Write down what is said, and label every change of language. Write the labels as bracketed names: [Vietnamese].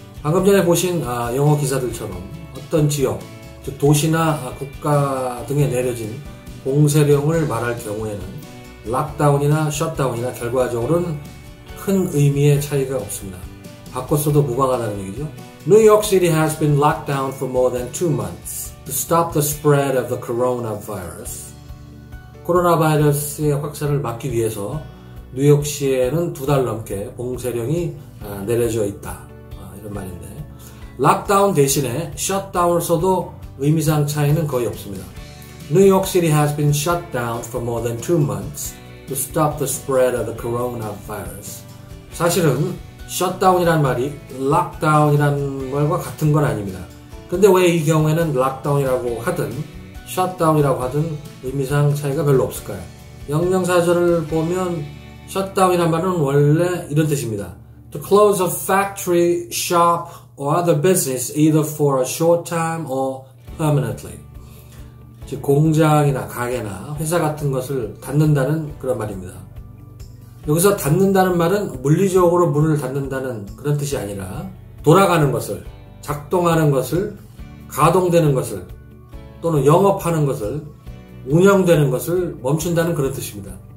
[Korean] 방금 전에 보신 영어 기사들처럼 어떤 지역, 즉 도시나 국가 등에 내려진 봉쇄령을 말할 경우에는 락다운이나 셧다운이나 결과적으로는 큰 의미의 차이가 없습니다. 바꿔 써도 무방하다는 얘기죠. [English] New York City has been locked down for more than 2 months to stop the spread of the coronavirus. [Korean] 코로나 바이러스의 확산을 막기 위해서 뉴욕시에는 2달 넘게 봉쇄령이 내려져 있다. 이런 말인데 락다운 대신에 셧다운을 써도 의미상 차이는 거의 없습니다. [English] New York City has been shut down for more than 2 months to stop the spread of the coronavirus. [Korean] 사실은 셧다운이란 말이 락다운이란 말과 같은 건 아닙니다. 근데 왜 이 경우에는 락다운이라고 하든 셧다운이라고 하든 의미상 차이가 별로 없을까요? 영명사전을 보면 셧다운이란 말은 원래 이런 뜻입니다. [English] To close a factory, shop or other business either for a short time or permanently. [Korean] 즉 공장이나 가게나 회사 같은 것을 닫는다는 그런 말입니다. 여기서 닫는다는 말은 물리적으로 문을 닫는다는 그런 뜻이 아니라 돌아가는 것을, 작동하는 것을, 가동되는 것을 또는 영업하는 것을, 운영되는 것을 멈춘다는 그런 뜻입니다.